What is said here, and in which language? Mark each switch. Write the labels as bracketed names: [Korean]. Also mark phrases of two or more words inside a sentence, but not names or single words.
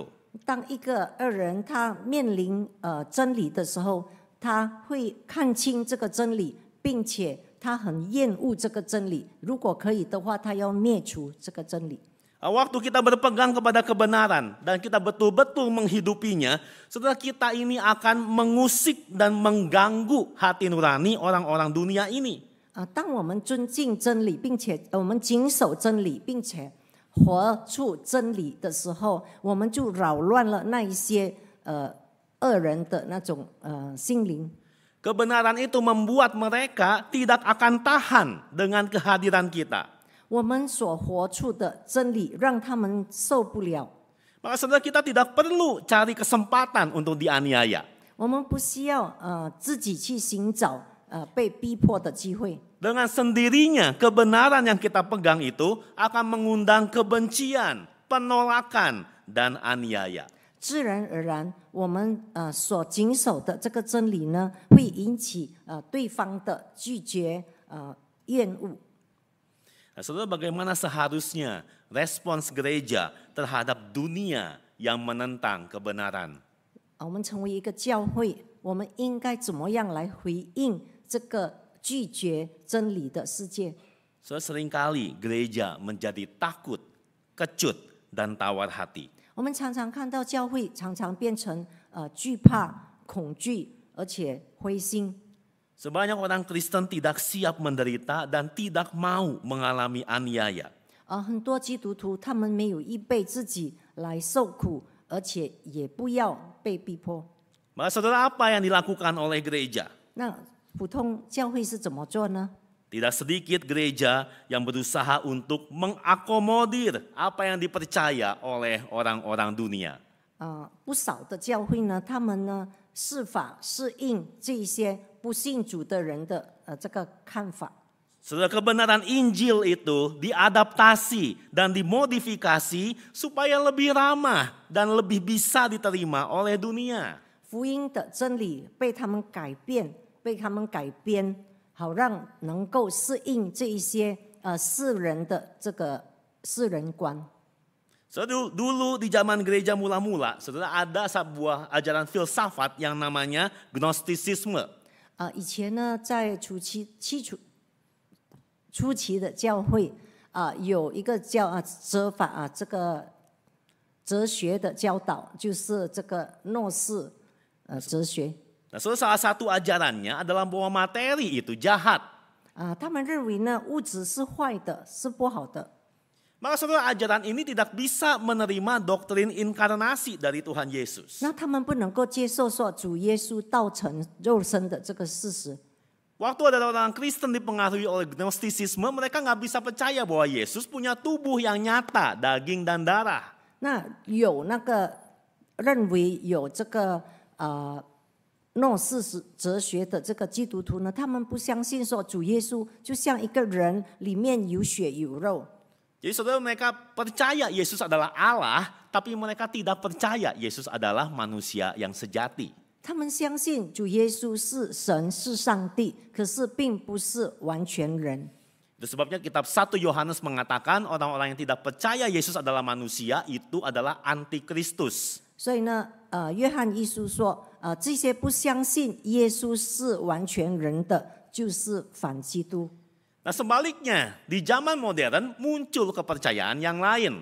[Chinese] 当一个恶人他面临真理的时候，他会看清这个真理，并且他很厌恶这个真理。如果可以的话，他要灭除这个真理。 [Indonesian] Waktu kita berpegang kepada kebenaran dan kita betul-betul menghidupinya, saudara, kita ini akan mengusik dan mengganggu hati nurani orang-orang dunia ini. [Chinese] 当我们尊敬真理，并且我们谨守真理，并且活出真理的时候，我们就扰乱了那一些恶人的那种心灵。 [Indonesian] Kebenaran itu membuat mereka tidak akan tahan dengan kehadiran kita. [Chinese] 我们所活出的真理让他们受不了。 [Indonesian] Maka saudara, kita tidak perlu cari kesempatan untuk dianiaya. [Chinese] 我们不需要自己去寻找被逼迫的机会。 [Indonesian] Dengan sendirinya kebenaran yang kita pegang itu akan mengundang kebencian, penolakan, dan aniaya. [Chinese] 自然而然，我们所谨守的这个真理呢，会引起对方的拒绝、厌恶。 [Indonesian] Nah, saudara, bagaimana seharusnya respons gereja terhadap dunia yang menentang kebenaran? [Chinese] 我们成为一个教会，我们应该怎么样来回应这个拒绝真理的世界？ [Indonesian] Saudara, seringkali gereja menjadi takut, kecut, dan tawar hati. [Chinese] 我们常常看到教会常常变成惧怕、恐惧，而且灰心。 [Indonesian] Sebanyak orang Kristen tidak siap menderita dan tidak mau mengalami aniaya. [Chinese] 很多基督徒他们没有预备自己来受苦，而且也不要被逼迫。 [Indonesian] Maka saudara, apa yang dilakukan oleh gereja? [Chinese] 那普通教会是怎么做呢？ [Indonesian] Tidak sedikit gereja yang berusaha untuk mengakomodir apa yang dipercaya oleh orang-orang dunia. [Chinese] 不少的教会呢，他们呢设法适应这些不信主的人的这个看法。 [Indonesian] Saudara, kebenaran Injil itu diadaptasi dan dimodifikasi supaya lebih ramah dan lebih bisa diterima oleh dunia. [Chinese] 福音的真理被他们改变，被他们改编，好让能够适应这一些世人的这个世人观。 [Indonesian] Saudara, dulu di zaman gereja mula-mula, saudara, ada sebuah ajaran filsafat yang namanya Gnostisisme. [Chinese] 以前呢，在初期的教会有一个叫哲法这个哲学的教导，就是这个诺斯哲学。 [Indonesian] Nah, salah satu ajarannya adalah bahwa materi itu jahat. [Chinese] 他们认为呢，物质是坏的，是不好的。 [Indonesian] Maka saudara, ajaran ini tidak bisa menerima doktrin inkarnasi dari Tuhan Yesus. [Chinese] 那他们不能够接受说主耶稣道成肉身的这个事实。 [Indonesian] Waktu ada orang Kristen dipengaruhi oleh Gnostisisme, mereka nggak bisa percaya bahwa Yesus punya tubuh yang nyata, daging dan darah. [Chinese] 那有那个认为有这个诺斯哲学的这个基督徒呢，他们不相信说主耶稣就像一个人，里面有血有肉。 [Indonesian] Jadi saudara, mereka percaya Yesus adalah Allah, tapi mereka tidak percaya Yesus adalah manusia yang sejati. [Chinese] 他们相信主耶稣是神是上帝，可是并不是完全人。 [Indonesian] Itu sebabnya kitab 1 Yohanes mengatakan orang-orang yang tidak percaya Yesus adalah manusia itu adalah antikristus. [Chinese] 所以呢，约翰一书说，这些不相信耶稣是完全人的，就是反基督。 [Indonesian] Nah sebaliknya, di zaman modern muncul kepercayaan yang lain.